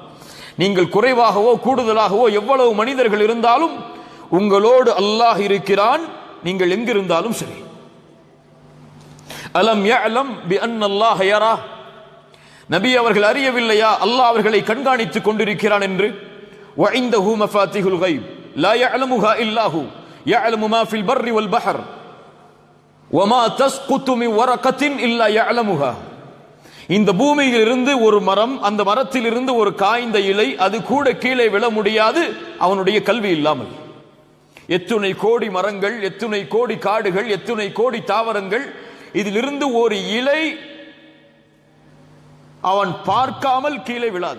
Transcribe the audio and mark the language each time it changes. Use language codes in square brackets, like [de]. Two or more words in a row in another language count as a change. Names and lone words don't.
[ta] நீங்கள் குறைவாகவோ கூடுதலாகவோ எவ்வளவு மனிதர்கள் இருந்தாலும் உங்களோடு அல்லாஹ் இருக்கிறான், நீங்கள் எங்கிருந்தாலும் சரி. [ar] ألم يعلم بأن الله يرى. [ta] நபி அவர்கள் அறியவில்லையா அல்லாஹ் அவர்களை கண்காணித்துக் கொண்டிருக்கிறான் என்று? [ar] وعنده مفاتيح الغيب لا يعلمها إلا هو يعلم ما في البر والبحر وما تسقط من ورقة إلا يعلمها. [ta] இந்த பூமியில் இருந்து ஒரு மரம், அந்த மரத்தில் இருந்து ஒரு காய்ந்த இலை, அது கூட கீழே விழ முடியாது அவனுடைய கல்வி இல்லாமல். எத்துணை கோடி மரங்கள், எத்துணை கோடி காடுகள், எத்துணை கோடி தாவரங்கள், இதிலிருந்து ஒரு இலை அவன் பார்க்காமல் கீழே விழாது.